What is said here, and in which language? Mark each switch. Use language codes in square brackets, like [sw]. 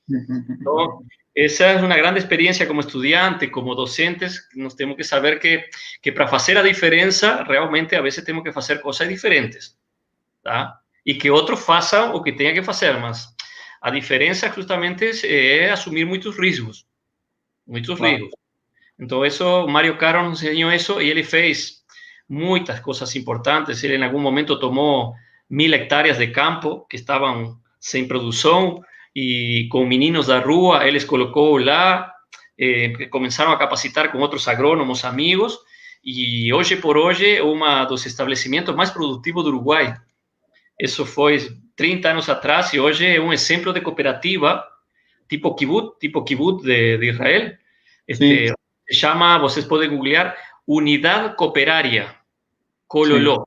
[pt] Então, essa é uma grande experiência como estudiante, como docentes, nós temos que saber que para fazer a diferença, realmente, a vezes temos que fazer coisas diferentes, tá? E que outros façam o que tenha que fazer, mas a diferença justamente é assumir muitos riscos. Riscos. [es] Então, eso, Mario Caro nos enseñó eso y él fez muchas cosas importantes. Él en algún momento tomó 1.000 hectáreas de campo que estaban sin producción y con [pt] meninos da rua, [es] él les colocó lá, comenzaron a capacitar con otros agrónomos amigos y hoy por hoy uno dos establecimientos más productivos de Uruguay. Eso fue 30 años atrás y hoy es un ejemplo de cooperativa tipo kibbutz de Israel. Se llama, [pt] vocês podem googlear, [es] Unidad Cooperaria Cololó.